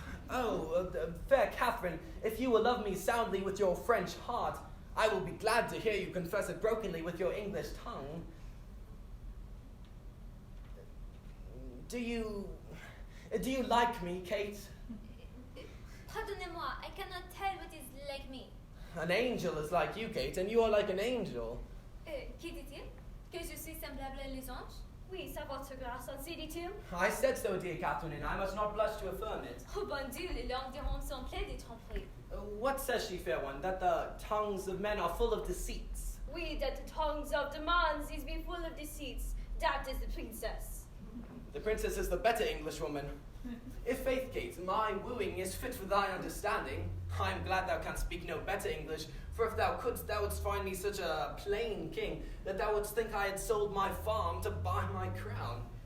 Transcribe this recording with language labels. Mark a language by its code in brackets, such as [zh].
[en] Oh, fair Catherine, if you will love me soundly with your French heart, I will be glad to hear you confess it brokenly with your English tongue. Do you like me, Kate? [fr] Pardonnez-moi, [en] I cannot tell what is like me. An angel is like you, Kate, and you are like an angel. [fr] Qui dit-il? Que je suis semblable à les anges? Oui, ça votre grâce, ainsi dit-il. [en] I said so, dear Catherine, and I must not blush to affirm it. [fr] Oh bon Dieu, les langues des hommes sont pleines de tromperies. [en] What says she, fair one? That the tongues of men are full of deceits. Oui, that the tongues of demands is be full of deceits. That is the princess. The princess is the better Englishwoman. If faith, Kate, my wooing is fit for thy understanding, I am glad thou canst speak no better English, for if thou couldst, thou wouldst find me such a plain king, that thou wouldst think I had sold my farm to buy my crown.